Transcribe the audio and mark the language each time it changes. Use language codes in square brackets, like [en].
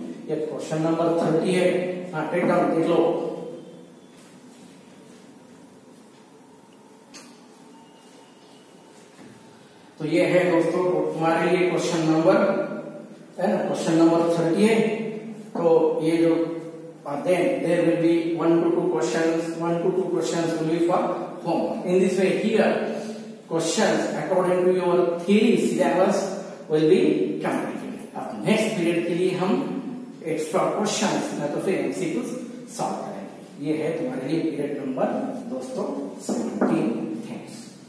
[hi] ये question number 30 है। हाँ एकदम देख लो। तो ये है दोस्तों तुम्हारे लिए क्वेश्चन नंबर है ना, क्वेश्चन नंबर 30 है। तो ये जो [en] there will be 1 to 2 questions will be for homework. In this way here questions according to your theory syllabus will be completed. [hi] अब नेक्स्ट पीरियड के लिए हम एक्स्ट्रा क्वेश्चंस ना तो फिर एमसीक्यूज सॉल्व करेंगे। ये है तुम्हारे लिए पीरियड नंबर दोस्तों 17। थैंक्स।